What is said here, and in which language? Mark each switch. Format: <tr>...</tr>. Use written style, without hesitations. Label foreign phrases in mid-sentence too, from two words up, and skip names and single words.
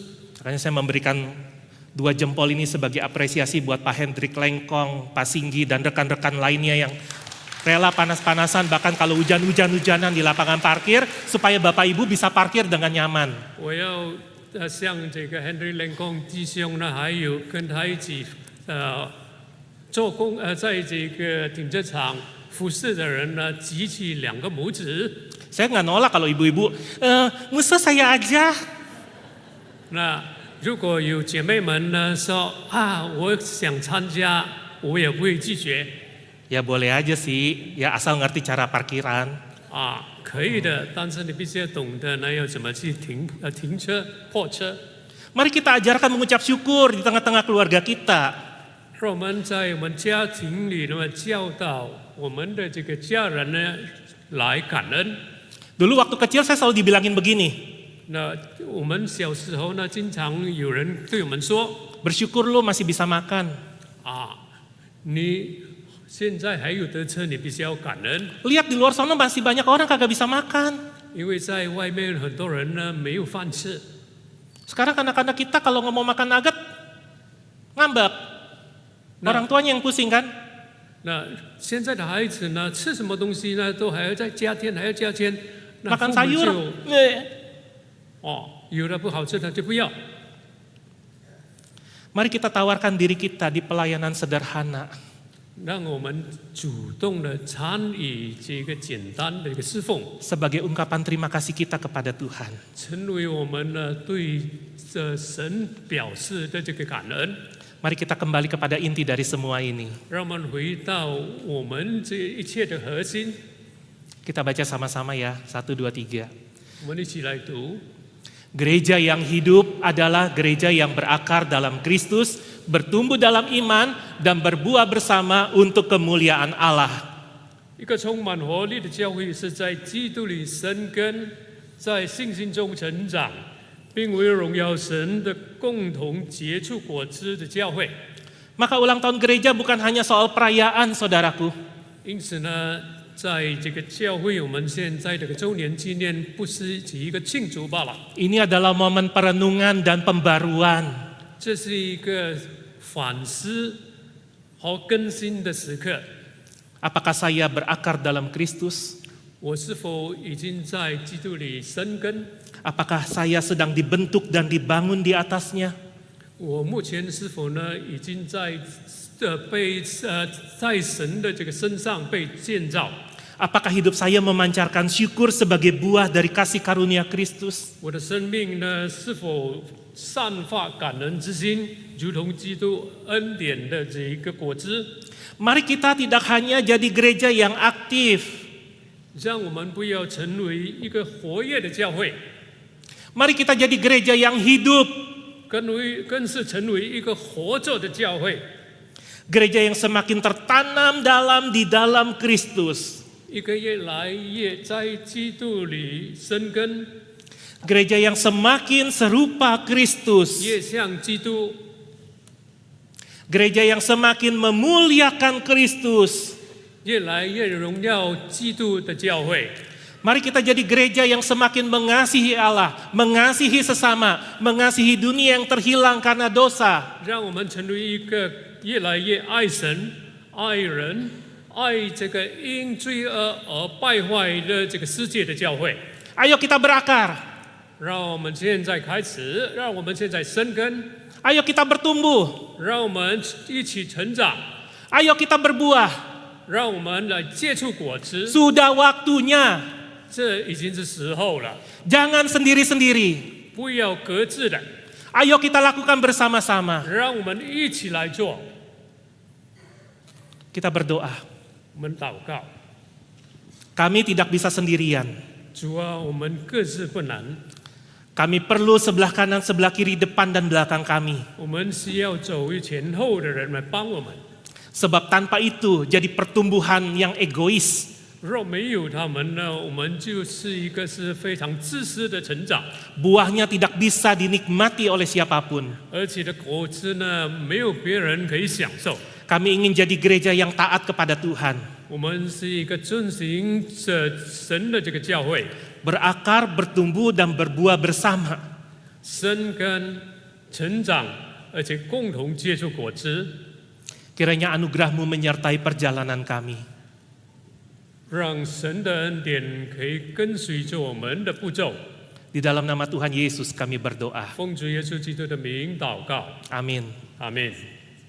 <id>Makanya saya memberikan 2 jempol ini sebagai apresiasi buat Pak Hendrik Lengkong, Pak Singgi, dan rekan-rekan lainnya yang rela panas-panasan bahkan kalau hujan-hujanan di lapangan parkir supaya Bapak Ibu bisa parkir dengan nyaman.</id> <zh>我要向这个 Henry 连公弟兄呢，还有跟他一起做工在这个停车场服侍的人呢，举起2个拇指。</zh> <id>Saya nggak nolak kalau ibu-ibu, musuh saya aja.</id> <zh>那如果有姐妹们呢说我想参加，我也不会拒绝。</zh> <id>Ya boleh aja sih, ya asal ngerti cara parkiran.</id> <zh>可以的，但是你必须要懂得呢，要怎么去停车破车。</zh> <id>Mari kita ajarkan mengucap syukur di tengah-tengah keluarga kita.</id> <zh>让我们在我们家庭里呢教导我们的这个家人呢来感恩。</zh> <id>Dulu waktu kecil saya selalu dibilangin begini,</id> <zh>那我们小时候呢，经常有人对我们说</zh> <id>bersyukur lu masih bisa makan.</id> <zh>你现在还有得吃，你必须要感恩，</zh> <id>Lihat di luar sana masih banyak orang kagak bisa makan.</id> <zh>因为在外面很多人呢没有饭吃。</zh> <id>Sekarang anak-anak kita kalau nggak mau makan nugget, ngambek. Orang tuanya yang pusing kan?</id> <zh>那现在的孩子呢，吃什么东西呢，都还要再加添，还要加添。那</zh> <id>Makan</id> <zh>父母</zh> <id>sayur.</id> <zh>就有的不好吃的就不要。</zh> <id>Mari kita tawarkan diri kita di pelayanan sederhana.</id> <zh>让我们主动的参与这个简单的一个侍奉，</zh> <id>Sebagai ungkapan terima kasih kita kepada Tuhan.</id> <zh>成为我们呢对神表示的这个感恩。</zh> <id>Mari kita kembali kepada inti dari semua ini.</id> <zh>让我们回到我们这一切的核心。</zh> <id>Kita baca sama-sama ya, 1, 2, 3.</id> <zh>我们一起来读。</zh> <id>Gereja yang hidup adalah gereja yang berakar dalam Kristus, bertumbuh dalam iman, dan berbuah bersama untuk kemuliaan Allah.</id> <zh>一个充满活力的教会是在基督里生根，在信心中成长，并并为荣耀神的共同结出果子的教会。</zh> <id>Maka ulang tahun gereja bukan hanya soal perayaan, saudaraku.</id> <zh>因此呢，在这个教会，我们现在这个周年纪念不是只一个庆祝罢了，</zh> <id>Ini adalah momen perenungan dan pembaruan.</id> <zh>这是一个反思和更新的时刻。</zh> <id>Apakah saya berakar dalam Kristus?</id> <zh>我是否已经在基督里生根？</zh> <id>Apakah saya sedang dibentuk dan dibangun di atasnya?</id> <zh>我目前是否呢，已经在在神的这个身上被建造？</zh> <id>Apakah hidup saya memancarkan syukur sebagai buah dari kasih karunia Kristus?</id> <zh>我的生命呢，是否散发感恩之心，如同基督恩典的这一个果子？</zh> <id>Mari kita tidak hanya jadi gereja yang aktif.</id> <zh>让我们不要成为一个活跃的教会，</zh> <id>Mari kita jadi gereja yang hidup.</id> <zh>更是成为一个活着的教会，</zh> <id>Gereja yang semakin tertanam di dalam Kristus.</id> <zh>一个越来越在基督里生根，</zh> <id>Gereja yang semakin serupa Kristus.</id> <zh>越像基督，</zh> <id>Gereja yang semakin memuliakan Kristus.</id> <zh>越来越荣耀基督的教会。</zh> <id>Mari kita jadi gereja yang semakin mengasihi Allah, mengasihi sesama, mengasihi dunia yang terhilang karena dosa.</id> <zh>让我们成为一个越来越爱神、爱人、爱这个因罪恶而败坏的这个世界的教会。</zh> <id>Ayo kita berakar.</id> <zh>让我们现在开始，让我们现在生根，</zh> <id>Ayo kita bertumbuh.</id> <zh>让我们一起成长，</zh> <id>Ayo kita berbuah.</id> <zh>让我们来结出果子。</zh> <id>Sudah waktunya.</id> <zh>这已经是时候了，</zh> <id>Jangan sendiri-sendiri.</id> <zh>不要各自的，</zh> <id>Ayo kita lakukan bersama-sama.</id> <zh>让我们一起来做。</zh> <id>Kita berdoa.</id> <zh>我们祷告，</zh> <id>Kami tidak bisa sendirian.</id> <zh>主啊，我们各自不能，</zh> <id>Kami perlu sebelah kanan, sebelah kiri, depan dan belakang kami.</id> <zh>我们需要走前后的人来帮我们。</zh> <id>Sebab tanpa itu jadi pertumbuhan yang egois.</id> <zh>若没有他们呢，我们就是一个是非常自私的成长，</zh> <id>Buahnya tidak bisa dinikmati oleh siapapun.</id> <zh>而且的果子呢，没有别人可以享受。</zh> <id>Kami ingin jadi gereja yang taat kepada Tuhan.</id> <zh>我们是一个遵行着神的这个教会，</zh> <id>Berakar, bertumbuh dan berbuah bersama.</id> <zh>生根、成长，而且共同结出果子。</zh> <id>Kiranya anugerah-Mu menyertai perjalanan kami.</id> <zh>让神的恩典可以跟随着我们的步骤。</zh> <id>Di dalam nama Tuhan Yesus kami berdoa.</id> <zh>奉主耶稣基督的名祷告，</zh> <id>Amin.</id> <zh>阿门。</zh>